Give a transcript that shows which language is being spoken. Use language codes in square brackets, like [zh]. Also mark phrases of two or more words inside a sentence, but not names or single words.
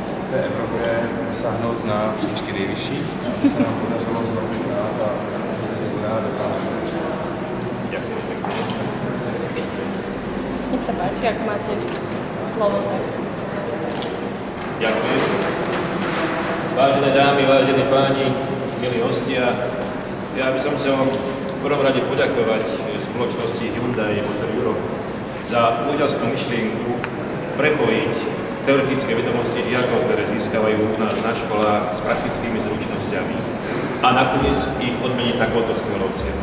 [cs] té Evropě dosáhnout na příčky nejvyšších, aby se nám podařilo znovu dát a říci udá dokážeme. [sk] Ďakujem pekne. Nech sa páči, ak máte slovo, tak. Ďakujem. Vážené dámy, vážení páni, milí hostia, ja by som chcel v prvom rade poďakovať spoločnosti Hyundai Motor Europe za úžasnú myšlienku prepojiť teoretické vedomosti žiakov, ktoré získavajú u nás na školách s praktickými zručnosťami a nakoniec ich odmeniť takouto skvelou cenou.